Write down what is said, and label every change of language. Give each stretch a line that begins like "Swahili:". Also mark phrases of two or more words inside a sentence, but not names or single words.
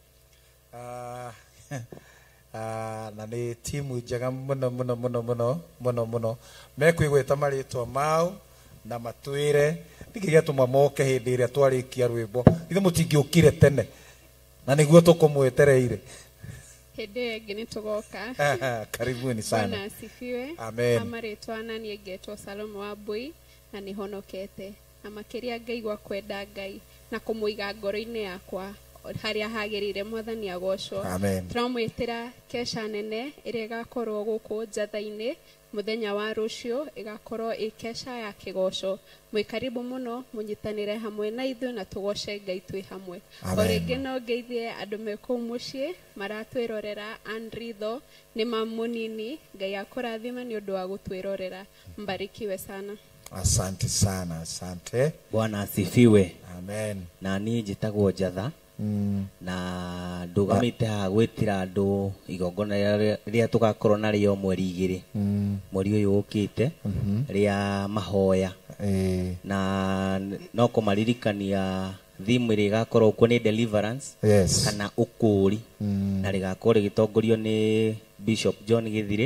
Kikuyu: na nĩ timu njega mũno mekwĩgwĩta marĩtwa mao na matwĩre nĩkĩgĩatũma moke hĩndĩ ĩrĩa twarĩkia rwĩmbo. Ithe mũtingĩũkire tene na nĩguo tũkũmwetereire hĩndĩ ĩngĩ nĩ tũgoka.
Swahili: Karibuni sana. Bwana asifiwe. Amen.
Kikuyu: Amarĩtwa na niĩ ngetwo Salome Wambui na nĩ honokete na makĩria ngaigua kwenda Ngai na kũmũiga ngoro-inĩ yakwa harĩa hagĩrĩire mwathani agocwo. Tũramwĩtĩra kesha nene ĩrĩa ĩgakorwo gũkũ Njatha-inĩ mũthenya wa rũciũ, ĩgakorwo ĩ kesha ya kĩgoco. Mwĩ karibu mũno mũnyitanĩre hamwe na ithuĩ na tũgoce Ngai twĩ hamwe. O rĩngĩ no ngeithie andũ me kũu mũciĩ maratwĩrorera Andritho nĩ mamũnini. Ngai akũrathima nĩ ũndũ wa gũtwĩrorera.
Swahili: Mbarikiwe sana. Asante sana, asante. Bwana asifiwe. Amen.
Kikuyu: Na niĩ njĩtagwo Njatha na ndũgamĩte haha gwĩtĩra andũ igongona rĩrĩa tũgakorwo narĩo mweri 2 mweri ũyũ ũkĩte rĩa mahoya, na no kũmaririkania thimu ĩrĩa ĩgakorwo kuo nĩ deliverance kana ũkũũri, na rĩgakorwo rĩgĩtongorio nĩ Bishop John Gĩthirĩ.